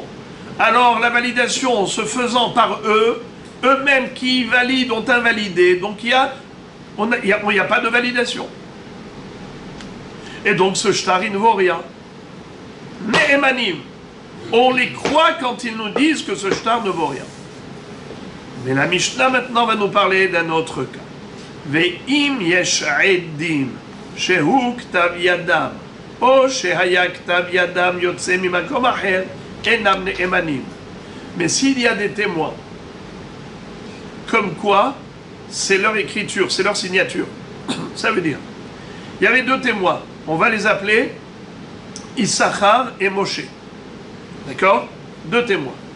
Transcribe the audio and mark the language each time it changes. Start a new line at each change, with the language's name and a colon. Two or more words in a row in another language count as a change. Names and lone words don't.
French: Alors la validation se faisant par eux, eux-mêmes qui valident ont invalidé, donc il n'y a pas de validation. Et donc ce shtar il ne vaut rien. Ne'emanim, on les croit quand ils nous disent que ce shtar ne vaut rien. Mais la Mishnah maintenant va nous parler d'un autre cas.
Hebrew: ואם יש עדים שהוא כתב ידם או שהיה כתב ידם יוצא ממקום אחר אינם נאמנים.
French: Mais s'il y a des témoins, comme quoi c'est leur écriture, c'est leur signature, ça veut dire, il y avait deux témoins, on va les appeler Issachar et Moshe. D'accord? Deux témoins.